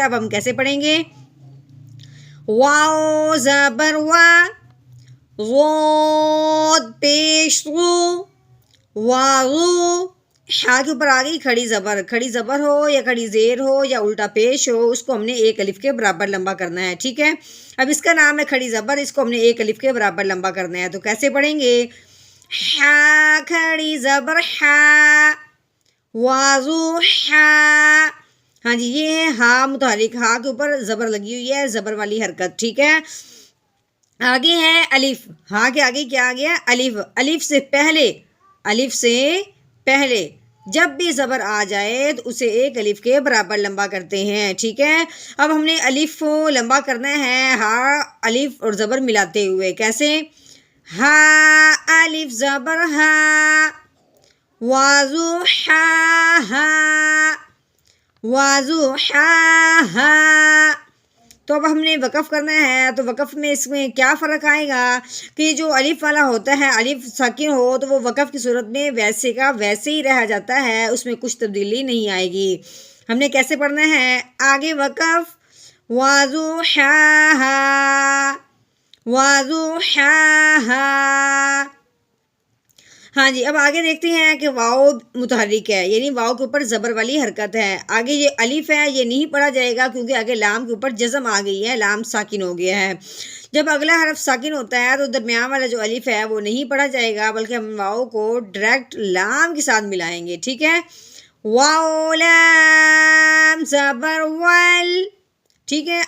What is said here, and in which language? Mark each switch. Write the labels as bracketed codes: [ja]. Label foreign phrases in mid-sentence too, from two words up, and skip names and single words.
[ur] اب ہم کیسے پڑھیں گے، واؤ زبر وا، زود پیش رو، واو، ہا کے اوپر آ گئی کھڑی زبر، کھڑی زبر ہو یا کھڑی زیر ہو یا الٹا پیش ہو، اس کو ہم نے ایک الف کے برابر لمبا کرنا ہے، ٹھیک ہے۔ اب اس کا نام ہے کھڑی زبر، اس کو ہم نے ایک الف کے برابر لمبا کرنا ہے، تو کیسے پڑھیں گے، ہا کھڑی زبر ہا، وازو ہا، ہاں جی یہ ہے ہا متحرک، ہا کے اوپر زبر لگی ہوئی ہے، زبر والی حرکت، ٹھیک ہے۔ آگے ہے الف، ہا کے آگے کیا آ گیا، الف، الف سے پہلے، الف سے پہلے جب بھی زبر آ جائے تو اسے ایک الف کے برابر لمبا کرتے ہیں، ٹھیک ہے۔ اب ہم نے الف لمبا کرنا ہے ہا الف اور زبر ملاتے ہوئے، کیسے، ہا الف زبر ہا، وازو ہا ہا، وازو ہا ہا۔ تو اب ہم نے وقف کرنا ہے، تو وقف میں اس میں کیا فرق آئے گا کہ جو الف والا ہوتا ہے، الف ساکن ہو تو وہ وقف کی صورت میں ویسے کا ویسے ہی رہ جاتا ہے، اس میں کچھ تبدیلی نہیں آئے گی۔ ہم نے کیسے پڑھنا ہے، آگے وقف، وازو ہا ہا، وازو ہا ہا، ہاں جی۔ اب آگے دیکھتے ہیں کہ واؤ متحرک ہے، یعنی واؤ کے اوپر زبر والی حرکت ہے، آگے یہ الف ہے یہ نہیں پڑھا جائے گا کیونکہ آگے لام کے اوپر جزم آ گئی ہے، لام ساکن ہو گیا ہے۔ جب اگلا حرف ساکن ہوتا ہے تو درمیان والا جو الف ہے وہ نہیں پڑھا جائے گا، بلکہ ہم واؤ کو ڈائریکٹ لام کے ساتھ ملائیں گے، ٹھیک ہے، واؤ لام زبر ول، ٹھیک ہے۔